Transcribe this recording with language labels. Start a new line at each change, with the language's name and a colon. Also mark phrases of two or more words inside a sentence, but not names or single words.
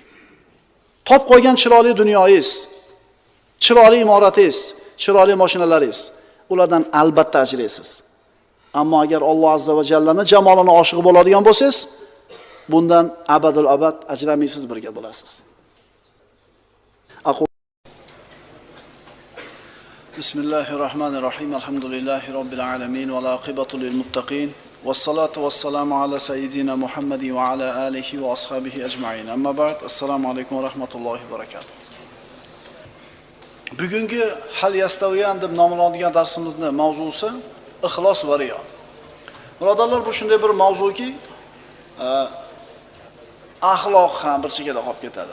Uzbek: Top qo'ygan chiroyli dunyoyingiz, chiroyli imoratingiz, chiroyli mashinalaringiz, ulardan albatta ajraysiz. Ammo agar Alloh azza va jallaning jamolini oshiq bo'ladigan bo'lsangiz, bundan
Arabic: أبد الأبد
Uzbek: ajramaysiz, birga bo'lasiz.
Arabic: Bismillahirrahmanirrahim. الحمد لله رب العالمين والعاقبة للمتقين. والصلاة والسلام على سيدنا محمد وعلى آله وأصحابه أجمعين. أما بعد. السلام عليكم ورحمة الله وبركاته.
Uzbek: Bugungi
Arabic: هل يستويان
Uzbek: deb nomlanadigan darsimizning mavzusi ixlos va riyo. Birodarlar, bu shunday bir mavzuki, axloq ham bir chekada qolib ketadi.